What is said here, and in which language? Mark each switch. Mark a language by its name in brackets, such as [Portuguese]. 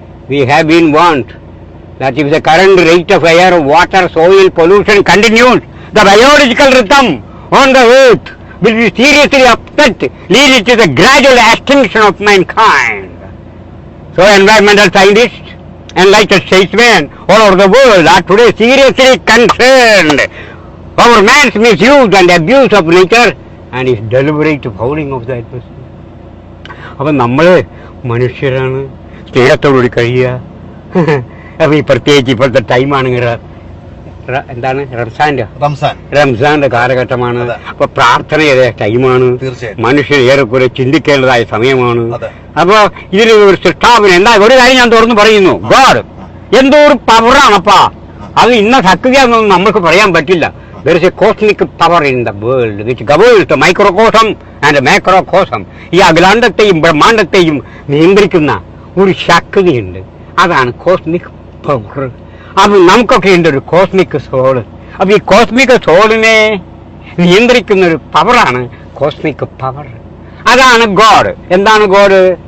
[English] We have been warned that if the current rate of air, water, soil pollution continues, the biological rhythm on the earth will be seriously upset, leading to the gradual extinction of mankind. So environmental scientists and enlightened statesmen all over the world are today seriously concerned over man's misuse and abuse of nature and his deliberate fouling of the atmosphere. [Malayalam] അപ്പം നമ്മൾ മനുഷ്യരാണ്, സ്നേഹത്തോടുകൂടി കഴിയുക. അപ്പം ഈ പ്രത്യേകിച്ച് ഇപ്പോഴത്തെ ടൈമാണ് എന്താണ് റംസാന്റെ കാലഘട്ടമാണ്. അപ്പൊ പ്രാർത്ഥനയുടെ ടൈമാണ്, മനുഷ്യൻ ഏറെക്കുറെ ചിന്തിക്കേണ്ടതായ സമയമാണ്. അപ്പൊ ഇതിന് ഒരു സൃഷ്ടാവിന് എന്താ ഒരു കാര്യം ഞാൻ തുറന്നു പറയുന്നു, ഗോഡ് എന്തോ ഒരു പവറാണപ്പാ. അത് ഇന്ന സക്രിയാന്നൊന്നും നമുക്ക് പറയാൻ പറ്റില്ല. [English] There is a cosmic power in the world which governs the microcosm and macrocosm. [Malayalam] ഈ അഖിലാണ്ടത്തെയും ബ്രഹ്മാണ്ടത്തെയും നിയന്ത്രിക്കുന്ന ഒരു ശക്തിയുണ്ട്. അതാണ് കോസ്മിക് പവർ. അപ്പൊ നമുക്കൊക്കെ ഉണ്ട് ഒരു കോസ്മിക് സോള്. അപ്പൊ ഈ കോസ്മിക് സോളിനെ നിയന്ത്രിക്കുന്ന ഒരു പവറാണ് കോസ്മിക് പവർ. അതാണ് ഗോഡ്. എന്താണ് ഗോഡ്?